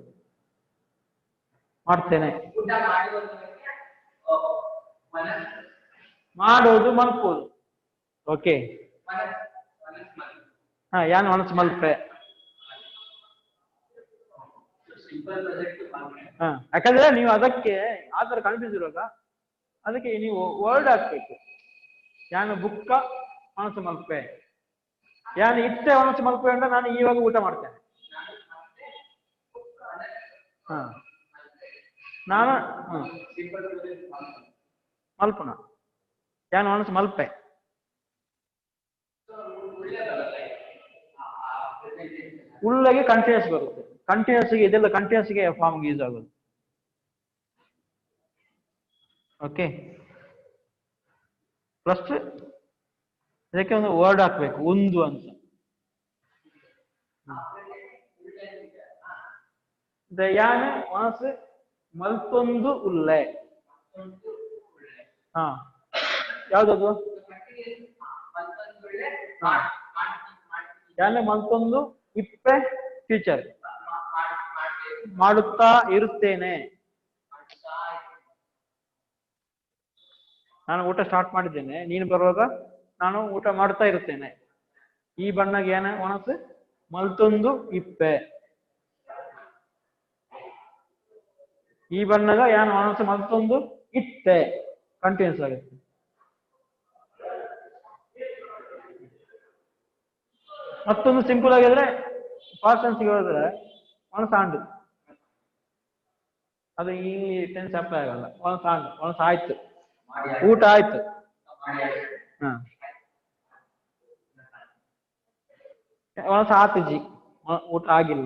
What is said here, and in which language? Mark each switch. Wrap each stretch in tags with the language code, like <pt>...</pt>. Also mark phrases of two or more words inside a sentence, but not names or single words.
<kn>ಮಾಡ್ತೇನೆ, ಮಾಡೋದು ಮಲ್ಪೋದು.</kn> <tcy>ಓಕೆ ಯಾನ್ ಮನಸ್ಸು ಮಲ್ಪೆ.</tcy> <kn>ಯಾಕಂದ್ರೆ ನೀವು ಅದಕ್ಕೆ ಆ ತರ ಕನ್ಫ್ಯೂಸ್ ಇರುವಾಗ ಅದಕ್ಕೆ ನೀವು ವರ್ಡ್ ಹಾಕ್ಬೇಕು.</kn> <tcy>ಯಾನು ಬುಕ್ಕ ಮನಸ್ಸು ಮಲ್ಪೆ, ಯಾನು ಇತ್ತೆ ಮನಸ್ಸು ಮಲ್ಪೆ</tcy> <kn>ಅಂದ್ರೆ ನಾನು ಇವಾಗ ಊಟ ಮಾಡ್ತೇನೆ.</kn> <tcy>ನಾನು ಮಲ್ಪುನ ಯಾನು ಮನಸ್ಸು ಮಲ್ಪೆ.</tcy> <kn>ಉಳ್ಳಗೆ ಕಂಟಿನ್ಯೂಸ್ ಬರುತ್ತೆ. ಕಂಟಿನ್ಯೂಸ್ಗೆ ಇದೆಲ್ಲ</kn> <en>continuous form</en> <kn>ಯೂಸ್ ಆಗೋದು. ಓಕೆ, ಫಸ್ಟ್ ಇದಕ್ಕೆ ಒಂದು ವರ್ಡ್ ಹಾಕ್ಬೇಕು, ಒಂದು ಅಂತ.</kn> <tcy>ಯಾನ ಮನಸ್ಸು ಮಲ್ತೊಂದು ಉಲ್ಲೆ.</tcy> <kn>ಯಾವ್ದದು?</kn> <tcy>ಯಾನ ಮಲ್ತೊಂದು ಇಪ್ಪೆ ಫ್ಯೂಚರ್,</tcy> <kn>ಮಾಡುತ್ತಾ ಇರುತ್ತೇನೆ. ನಾನು ಊಟ ಸ್ಟಾರ್ಟ್ ಮಾಡಿದ್ದೇನೆ, ನೀನು ಬರುವಾಗ ನಾನು ಊಟ ಮಾಡ್ತಾ ಇರುತ್ತೇನೆ.</kn> <tcy>ಈ ಬಣ್ಣಗೆ ಏನ ಮನಸ್ಸು ಮಲ್ತೊಂದು ಇಪ್ಪೆ. ಈ ಬಣ್ಣಗ ಯಾನ ಮನಸ್ಸು ಮಲ್ತೊಂದು ಇತ್ತೆ.</tcy> <kn>ಕಂಟಿನ್ಯೂಸ್ ಆಗುತ್ತೆ. ಮತ್ತೊಂದು ಸಿಂಪಲ್ ಆಗಿದ್ರೆ</kn> <en>past tense</en> <kn>ಹೇಳಿದ್ರೆ ಒಣಸಾಂಡು. ಅದು ಈ</kn> <en>tense apply</en> <kn>ಆಗಲ್ಲ. ಒಣಸಾಂಡು, ಒಣಸ ಆಯ್ತು, ಊಟ ಆಯ್ತು.</kn> <tcy>ಒಣಸ ಆತು ಜಿ,</tcy> <kn>ಊಟ ಆಗಿಲ್ಲ.</kn>